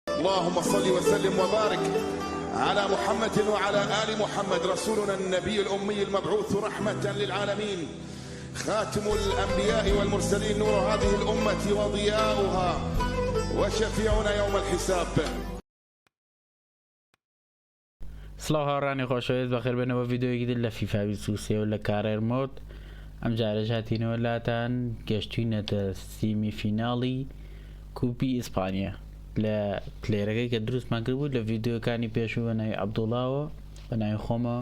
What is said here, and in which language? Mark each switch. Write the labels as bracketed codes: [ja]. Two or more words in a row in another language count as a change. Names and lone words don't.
[ar] اللهم صل وسلم وبارك على محمد وعلى آل محمد رسولنا النبي الأمي المبعوث رحمة للعالمين، خاتم الأنبياء والمرسلين، نور هذه الأمة وضياؤها وشفيعنا يوم الحساب. [ckb] سلااو هاوڕانی خۆشەویست بەخێر بێنەوە ڤیدیۆیەکی تر لە فیفا 23 و لە [en] career mode. [ckb] ئەم جارە هاتینەوە لاتان گەشتوینەتە [en] semi final [ckb] کوپی ئیسپانیا لە پلێرەکەی کە دروستمان کرد بوو لە ڤیدیۆکانی پێشوو بە ناوی عەبدوڵڵاوە بە ناوی خۆمەوە.